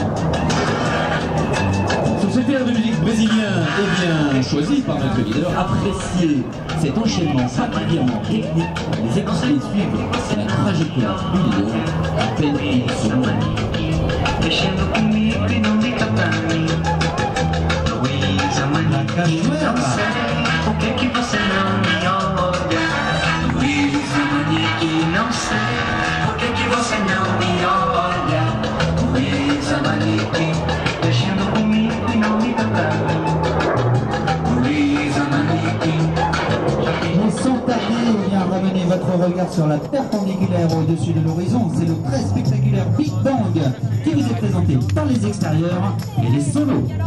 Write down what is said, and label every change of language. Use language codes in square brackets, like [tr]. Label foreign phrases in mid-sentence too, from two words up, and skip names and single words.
[fr] Sur cet air de musique brésilien, eh bien, choisi par notre leader, appréciez cet enchaînement particulièrement technique. Les équipiers suivent la trajectoire du leader à peine une seconde. La cachère. [pt] Por que você não me olha? Luísa Manique. não sei por que você não me olha. Luísa Manequim, mexendo comigo e não me tocando. Luísa Manequim. [fr] Mais sans tarder, eh bien, ramenez votre regard sur la perpendiculaire au-dessus de l'horizon. C'est le très spectaculaire Big Bang qui vous est présenté par les extérieurs et les solos.